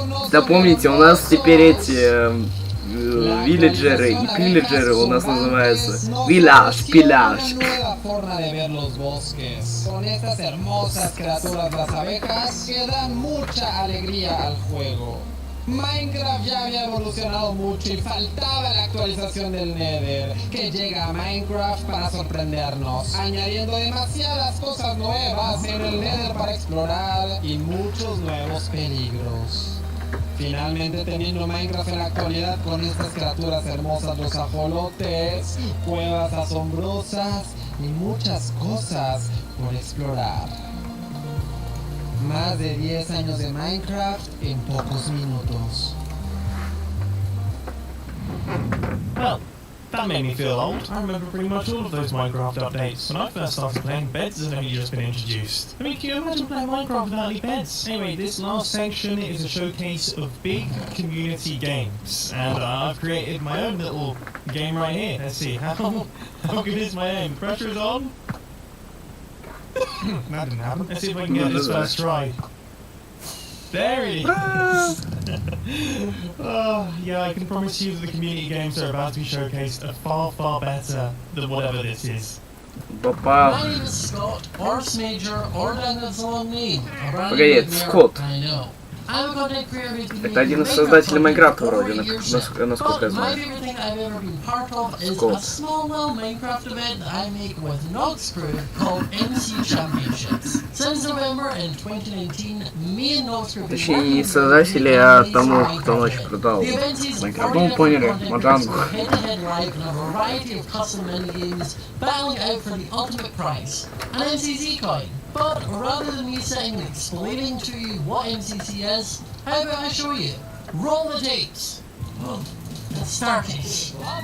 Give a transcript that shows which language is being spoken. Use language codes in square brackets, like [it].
[ru] Да помните, у нас теперь эти вилледжеры и пилледжеры у нас называются Village, Pillage. [es] Nueva forma de ver los bosques, con estas hermosas criaturas, las abejas, que dan mucha alegría al juego. Minecraft ya había evolucionado mucho y faltaba la actualización del Nether, que llega a Minecraft para sorprendernos, añadiendo demasiadas cosas nuevas en el Nether para explorar y muchos nuevos peligros. Finalmente, teniendo Minecraft en la actualidad con estas criaturas hermosas, los ajolotes, cuevas asombrosas y muchas cosas por explorar. Más de 10 años de Minecraft en pocos minutos. [en] Well, that made me feel old. I remember pretty much all of those Minecraft updates. When I first started playing, beds had only just been introduced. I mean, can you imagine playing Minecraft without any beds? Anyway, this last section is a showcase of big community games. And I've created my own little game right here. Let's see, how good is my aim? Pressure is on? That didn't happen. Let's see if I can get this first try. There it is! Oh, yeah, I can promise you that the community games that are about to be showcased are far, far better than whatever this is. My name is Scott, or Major, or that's a long name. [ru] Погоди, это Скотт. [en] I know. I'm a content creator between [ru] Это один из создателей Майнкрафта вроде, насколько я знаю. [en] My favorite thing I've ever been part of is a small little Minecraft event that I make with Nox Crew called MC Championships. Since November in 2019, me and Nox Crew have been [ru] Точнее, не создатели, а тому, кто ночью продал Майнкрафт. Ну, поняли, Маджангу. [en] Head-to-head live in a variety of custom mini-games, battling out for the ultimate prize, an MCC coin. But rather than me sitting and explaining to you what MCC is, how about I show you? Roll the tape. Let's start it.